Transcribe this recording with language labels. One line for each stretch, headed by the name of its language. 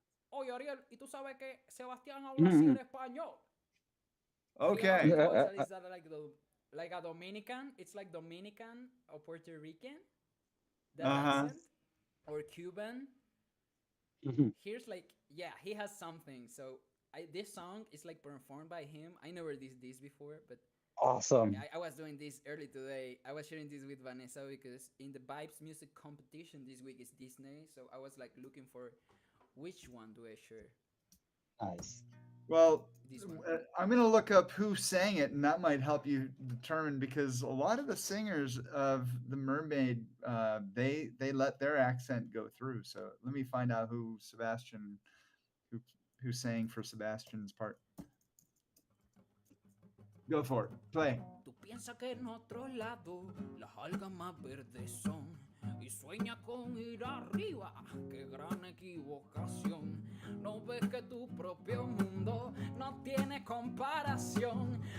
Spanish: Oye, Ariel, y tú sabes que Sebastián habla así Mhm. en español.
English: He has Okay. this voice that is like a Dominican. It's like Dominican or Puerto Rican. That Uh-huh. accent. Or Cuban. Mhm. Here's like, yeah, he has something. So this song is like performed by him. I never did this before, but Awesome. I was doing this early today. I was sharing this with Vanessa because in the Vibes Music Competition this week is Disney. So I was like looking for which one do I share. Nice. Well, This one. I'm going to look up who sang it, and that might help you determine because a lot of the singers of The Mermaid, they let their accent go through. So let me find out who Sebastian, who sang for Sebastian's part. Go for it. Play.
Spanish: Tú piensas que en otro lado las algas más verdes son y sueñas con ir arriba. Qué gran equivocación. No ves que tu propio mundo no tiene comparación.